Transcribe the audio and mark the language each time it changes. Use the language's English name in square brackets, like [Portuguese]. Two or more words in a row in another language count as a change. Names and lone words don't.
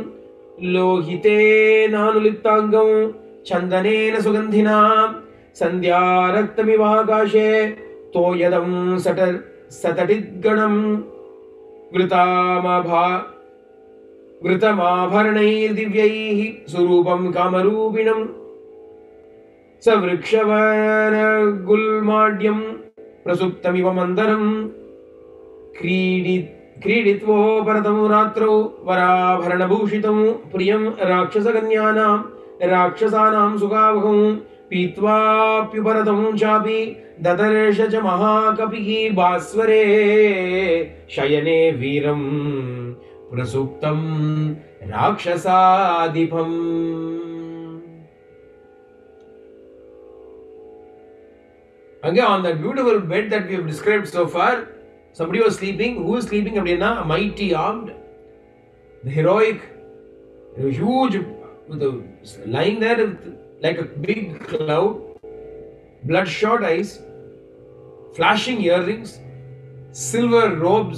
[Sanskrit] लोहितेनानुलिप्ताङ्गं चन्दनेन सुगन्धिना सन्ध्यारक्तमिवाकाशे तोयदं सतडिद्गणम् वृतमाभरणैर्दिव्यैः सुरूपं कामरूपिणम् सवृक्षवनगुल्माढ्यं प्रसुप्तमिव मन्दरम् क्रीडित्वो परतम रात्रौ वराभरणभूषितं प्रियं राक्षसानां सुखावहं पीत्वाप्युपरतं चापि ददर्श च महाकपिः भास्वरे शयने वीरं प्रसुप्तं राक्षसाधिपम्. [English] Again, on that beautiful bed that we have described so far, somebody was sleeping. Who is sleeping? Abdina, mighty armed, the heroic, huge, lying there like a big cloud, bloodshot eyes, flashing earrings, silver robes.